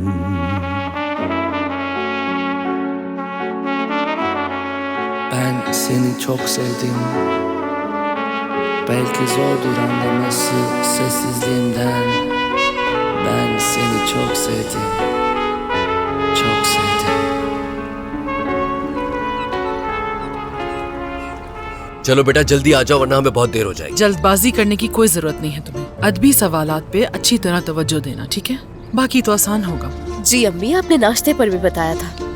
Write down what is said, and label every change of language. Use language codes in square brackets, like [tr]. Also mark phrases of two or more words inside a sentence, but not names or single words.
[tr] Ben seni çok sevdim. Belki zordur anlaması sessizliğimden. Ben seni çok sevdim. Çok sevdim. [hi] चलो बेटा जल्दी आ जाओ वरना हमें बहुत देर हो जाएगी। जल्दबाजी करने की कोई जरूरत नहीं है तुम्हें। अदबी सवालात पे अच्छी तरह तवज्जो देना, ठीक है? बाकी तो आसान होगा। जी अम्मी, आपने नाश्ते पर भी बताया था।